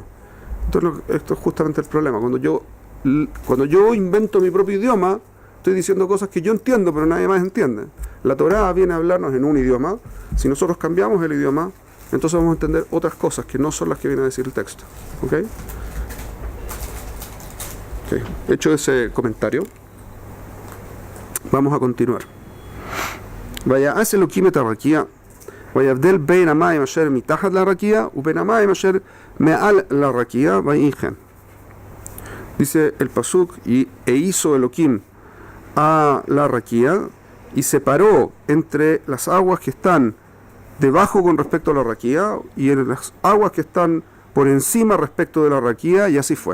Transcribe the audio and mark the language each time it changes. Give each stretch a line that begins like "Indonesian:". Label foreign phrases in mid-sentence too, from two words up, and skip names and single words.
Spanish: Entonces, esto es justamente el problema. Cuando yo invento mi propio idioma, estoy diciendo cosas que yo entiendo, pero nadie más entiende. La Torá viene a hablarnos en un idioma. Si nosotros cambiamos el idioma, entonces vamos a entender otras cosas que no son las que viene a decir el texto. ¿Ok? Okay. Hecho ese comentario, vamos a continuar.
Hebrew: ויעש אלוקים את הרקיע, ויבדל בין המים אשר מתחת לרקיע ובין המים אשר מעל לרקיע, ויהי כן.
Spanish: Dice el pasuk, e hizo Elohim a la raquía, y separó entre las aguas que están debajo con respecto a la raquía y en las aguas que están por encima respecto de la raquía, y así fue.